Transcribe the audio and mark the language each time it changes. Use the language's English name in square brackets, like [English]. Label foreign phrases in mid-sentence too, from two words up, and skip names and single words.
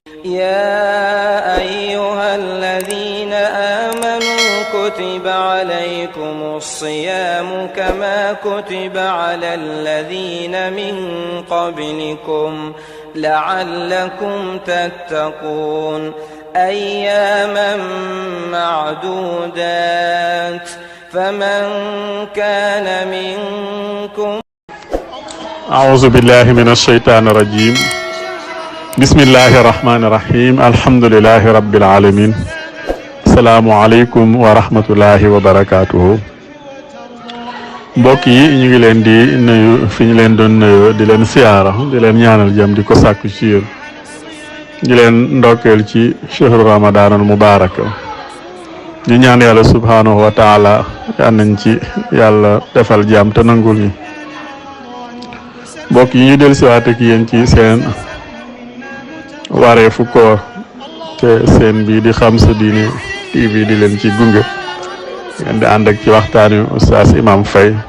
[Arabic] يا أيها الذين آمنوا كتب عليكم الصيام كما كتب على الذين من قبلكم لعلكم تتقون أياما معدودات فمن كان منكم أعوذ بالله من الشيطان الرجيم بسم الله الرحمن الرحيم الحمد لله رب العالمين السلام عليكم ورحمة الله وبركاته [Wolof] mbokk yi ñu ngi leen di nuyu fi ñu leen doon nuyoo di leen siyaara di leen ñaanal jàmm di ko sàkku ci yéen di leen ndokkeel ci [Arabic] شهر رمضان المبارك [Wolof] di ñaan yàlla [Arabic] سبحانه وتعالى [Wolof] yal nañ ci yàlla defal jàmm te nangul ñu mbokk yi ñu del siwaat ak yéen ci seen wareefu koor te seen bi di Xam Sa Diine TV di leen ci gunge ngeen di ànd ak ci waxtaanu Oustaz Imam Faye